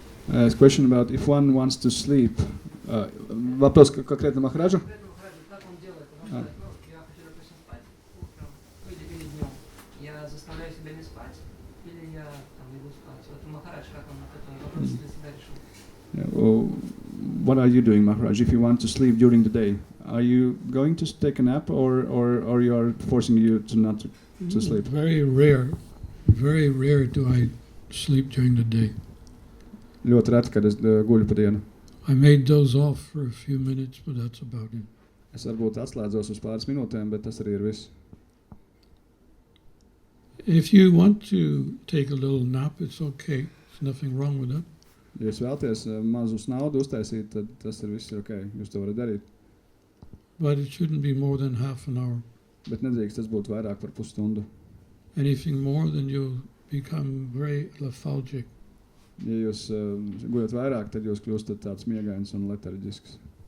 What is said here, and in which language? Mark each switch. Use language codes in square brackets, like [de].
[en] A question about if one wants to sleep. [ru] Вопрос конкретно Махараджу? Как он делает? Он может сказать, я хочу, допустим, спать утром или днем. Я заставляю себя не спать или я иду спать? Вот Махарадж, как он этот вопрос для себя решил? [en] What are you doing, Maharaj, if you want to sleep during the day? Are you going to take a nap or you are forcing you to not to sleep? Very rare do I sleep during the day. [lv] Ļoti reti, kad es guļu pa dienu. [en] I may doze off for a few minutes, but that's about it. [lv] Es varbūt atslēdzos uz pāris minūtēm, bet tas arī ir viss. [en] If you want to take a little nap, it's okay. There's nothing wrong with it. [lv] Ja jūs vēlaties mazu snaudu uztaisīt, tad tas ir viss ok. Jūs to varat darīt. [en] But it shouldn't be more than half an hour. [lv] Bet nedrīkst tas būt vairāk par pusstundu. [en] Anything more, then you'll become very lethargic. [lv] Ja jūs guļat vairāk, tad jūs kļūstat tāds miegains un letarģisks.